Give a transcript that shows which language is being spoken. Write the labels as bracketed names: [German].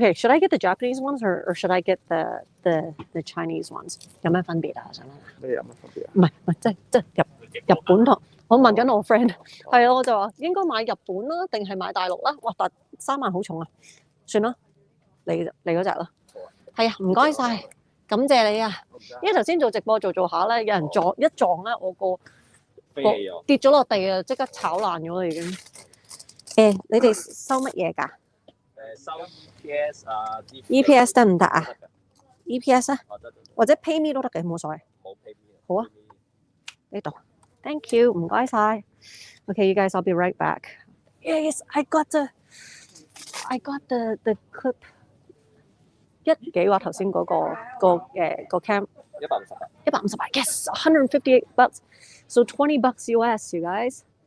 [English] Okay, should I get the Japanese ones or should I get the Chinese ones？ [Cantonese] 有咩分別啊？我想問下。咩有乜分別啊？唔係，即係日本同我問緊我 friend，係啊，我就話應該買日本啦，定係買大陸啦？哇，但3萬好重啊，算啦，你嗰隻啦。係啊，唔該晒，感謝你啊！因為頭先做直播做下咧，有人一撞咧，我個跌咗落地啊，即刻炒爛咗啦已經。你哋收乜嘢㗎？收 EPS 啊，EPS 得唔得啊 ？EPS 啊，或者 pay me 都得嘅，冇所謂。冇 pay me。好啊，呢度 ， [English] thank you， [Cantonese] 唔該晒。 [English] Okay, you guys, I'll be right back. Yes, I got the clip。 [Cantonese] 1幾話頭先嗰個 cam。 [English] 158 yes, $158. So $20 US, you guys.